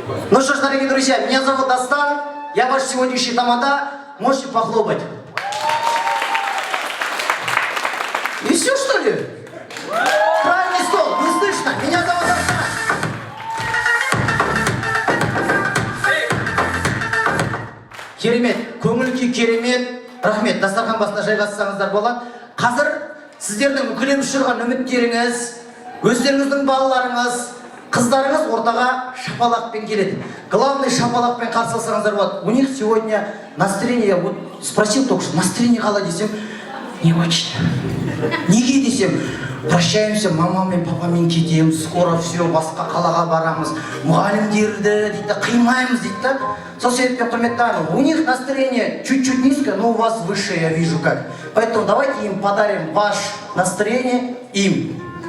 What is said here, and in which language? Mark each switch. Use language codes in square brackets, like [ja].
[ru] Ну что ж, дорогие друзья, меня зовут Дастан, я ваш сегодняшний тамада, можете похлопать. И все, что ли? Правильный стол, не слышно, меня зовут Дастан. [kk] Керемет, көңіл-күй керемет, рахмет, дастархан басына жайғасаңыздар болады. Қазір сіздердің үкілеп ұшырған үміттеріңіз, өздеріңіздің балаларыңыз, қыздарыңыз ортаға шапалақпен келеді. Главный шапалақпен қарсы алсаңыздар болады. [ru] У них сегодня настроение, вот спросил только что, настроение [kk] қалай десем, [ru] не очень. [kk] Неге десем, [ru] прощаемся, [kk] мамамен, папамен кетеміз, [ru] скоро все, [kk] басқа қалаға барамыз, мұғалімдерді дейді, қимаймыз дейді да. Сол себепті құрметті ағайын, [ru] у них настроение чуть-чуть низкое, но у вас высшее, я вижу как. Поэтому давайте им подарим ваше настроение им.